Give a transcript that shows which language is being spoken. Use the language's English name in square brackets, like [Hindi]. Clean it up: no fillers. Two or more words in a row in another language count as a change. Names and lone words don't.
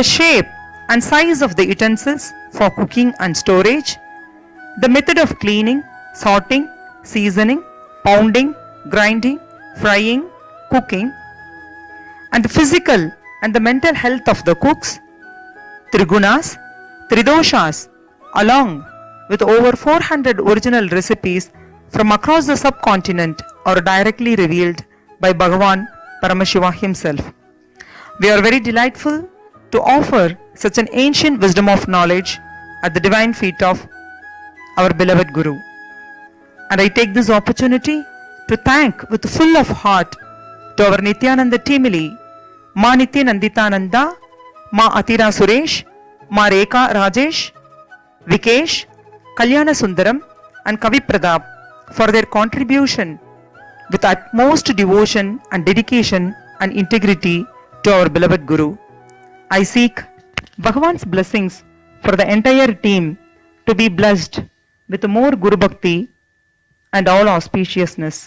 [English] shape and size of the utensils for cooking and storage, the method of cleaning, sorting, seasoning, pounding, grinding, frying, cooking, and the physical and the mental health of the cooks, Trigunas, Tridoshas, along with over 400 original recipes from across the subcontinent are directly revealed by Bhagavan Paramashiva himself. We are very delightful to offer such an ancient wisdom of knowledge at the divine feet of our beloved Guru. And I take this opportunity to thank with full of heart to our Nityananda Timili, Ma Nitya Nanditananda, Ma Atira Suresh, Ma Rekha Rajesh, Vikesh, Kalyana Sundaram and Kavi Pradap for their contribution with utmost devotion and dedication and integrity to our beloved Guru. I seek Bhagavan's blessings for the entire team to be blessed with more Guru Bhakti and all auspiciousness.